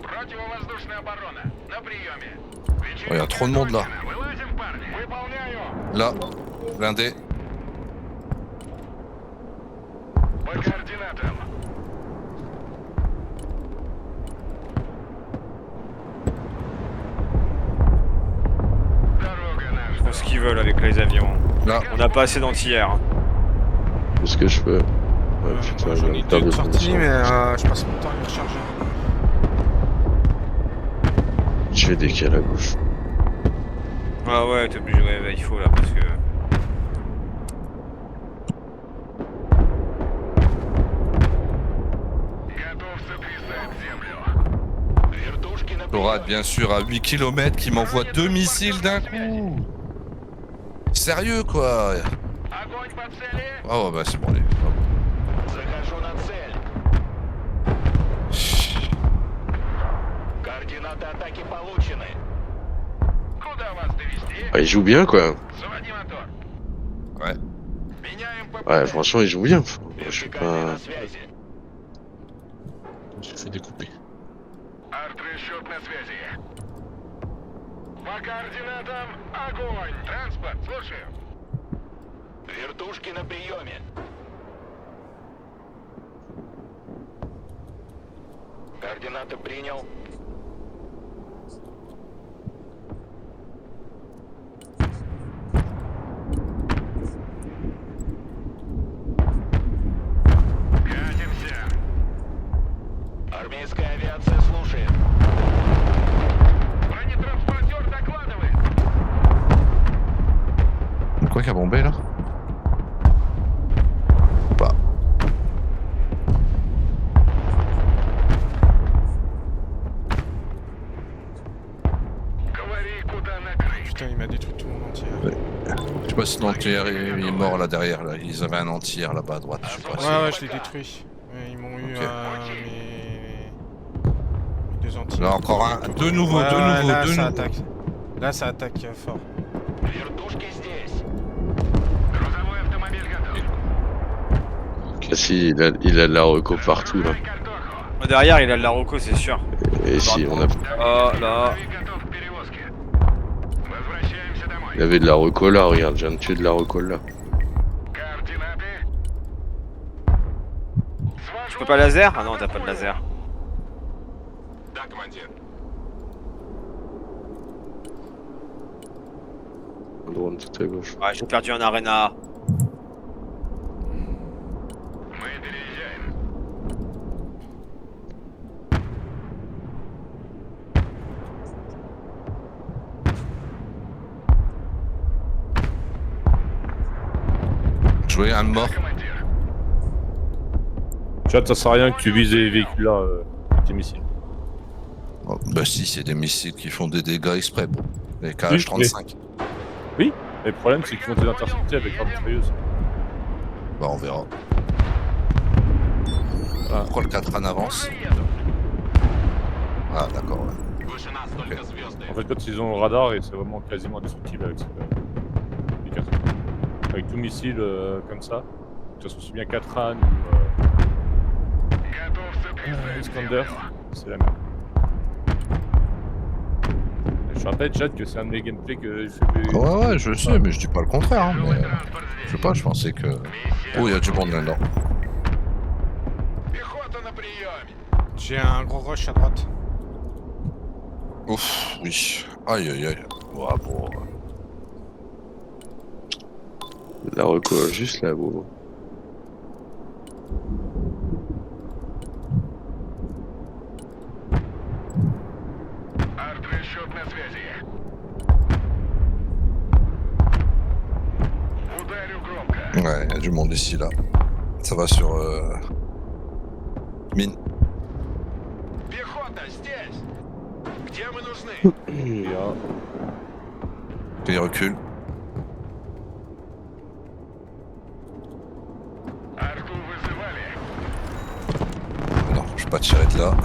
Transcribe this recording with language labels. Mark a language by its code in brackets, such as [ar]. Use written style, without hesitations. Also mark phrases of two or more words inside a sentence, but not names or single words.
[ru] Противовоздушная оборона. На приеме. [fr] Oh, y a trop de monde, là. [ru] Вылазим, парни. Выполняю. [fr] Là, blindé. [ru] По координатам. Дорога [fr] Ils [ru] наша. [fr] font ce qu'ils veulent avec les avions. Là, On n'a pas assez d'anti-air. Est-ce que je peux... Ouais, Moi, putain, j'en ai j'ai deux peur de de sortie, mais fondation. je passe mon temps à les recharger. Je vais décaler à gauche. Ah ouais, t'es obligé, ouais, bah, il faut là parce que. [ru] Готов сотрясать землю. Вертушки на [fr] Torad, bien sûr, à 8 km, qui m'envoie 2 missiles d'un coup. Sérieux, quoi. [ru] Огонь по цели. [fr] Ah ouais, bah c'est bon, allez. [ru] Захожу на цель. Координаты атаки получены. Куда вас довести? [fr] Ah, il joue bien, quoi. [ru] Заводи мотор. [fr] Ouais. [ru] Меняем ПП. [fr] Ouais, franchement, il joue bien. Je suis [ru] Вертикальные [fr] pas... [ru] на связи. [fr] J'ai fait découper. [ru] Арт-расчет на связи. По координатам огонь. Транспорт, слушаю. Вертушки на приеме. Координаты принял. Катимся. Армейская авиация слушает. Бронетранспортер докладывает. [fr] Quoi qui a bombé, là? Bah. [ru] Говори, куда накрыть. [fr] Putain, il m'a détruit tout mon entier. Je sais pas si l'entière il est mort là derrière, là. Ils avaient un entière là-bas à droite, je sais pas. Ouais, ouais, je l'ai détruit. Ouais, ils m'ont eu Ok. mes deux anti. Là, encore un. Deux nouveaux, Ouais, deux ouais, nouveaux, là, deux ça nouveaux. attaque. Là, ça attaque fort. [ru] Вертушки здесь. Грузовой автомобиль готов. [fr] Ok. Ah si, il a de la reco partout, là. [ru] Давай картоху. [fr] Derrière, il a de la Rocco, c'est sûr. Et si, on a... Ah, là. [ru] Грузовик готов к перевозке. Возвращаемся домой. [fr] Il avait de la reco là, regarde, je viens de tuer de la reco là. [ru] Координаты. [fr] Tu peux pas laser? Ah non, t'as pas de laser. [ru] Да, командир. [fr] Un drone tout à gauche. Ouais, j'ai perdu un arena. [ru] Мы переезжаем. [fr] Jouer un mort. [ru] Командир. [fr] Chat, ça sert à rien que tu vises les véhicules là avec tes missiles. Oh, bah si, c'est des missiles qui font des dégâts exprès. Bon. Les KH-35. Et le problème, c'est qu'ils vont t'intercepter avec leur mitrailleuse. Bah on verra. Ah. Pourquoi le 4 avance? [ru] Приеду. [fr] Ah d'accord, ouais. [ru] Выше нас только звезды. [fr] En fait, quand ils ont le radar, et c'est vraiment quasiment indestructible avec les 4. Avec tout missile comme ça, que ce soit aussi bien 4 ânes ou [ru] Готов сотрясать [fr] Iskander, [ru] землю. [fr] c'est la merde. Et je rappelle, chat, que c'est un de mes gameplays que je fais. Ouais, ouais, je sais, mais je dis pas le contraire. Hein, [ru] Жилой [fr] mais, [ru] транспорт [fr] je [ru] здесь. [fr] sais pas, je pensais que. [ru] Миссия. [fr] Oh, il y a du monde là-dedans. [ru] Пехота на приеме. [fr] J'ai un gros rush à droite. Ouf, oui. Aïe aïe aïe. Ouais, bon. De la reco juste là, beau. [ru] Арт-расчет на связи. Ударю громко. [fr] Ouais, il y a du monde ici là. Ça va sur. Mine. [ru] Пехота здесь. Где мы нужны? [fr] Et, Il recule. [ru] Арту вызывали. [fr] Non, je vais pas tirer de là.